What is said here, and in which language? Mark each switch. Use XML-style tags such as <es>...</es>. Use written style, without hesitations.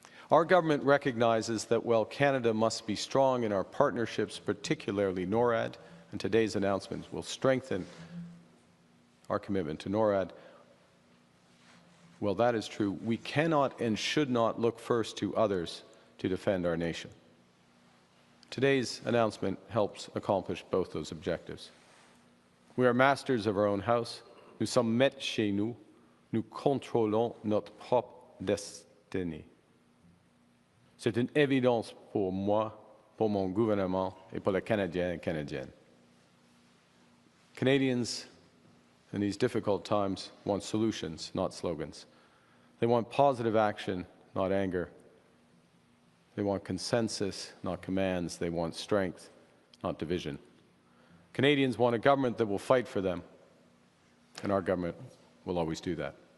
<en>Our government recognizes that while Canada must be strong in our partnerships, particularly NORAD, and today's announcements will strengthen our commitment to NORAD, well, that is true. We cannot and should not look first to others to defend our nation. Today's announcement helps accomplish both those objectives. We are masters of our own house.</en> <fr>Nous sommes maîtres chez nous. Nous contrôlons notre propre destinée. C'est une évidence pour moi, pour mon gouvernement et pour les Canadiens et Canadiennes.</fr> <en>Canadians in these difficult times want solutions, not slogans. They want positive action, not anger. They want consensus, not commands. They want strength, not division. Canadians want a government that will fight for them, and our government will always do that.</en>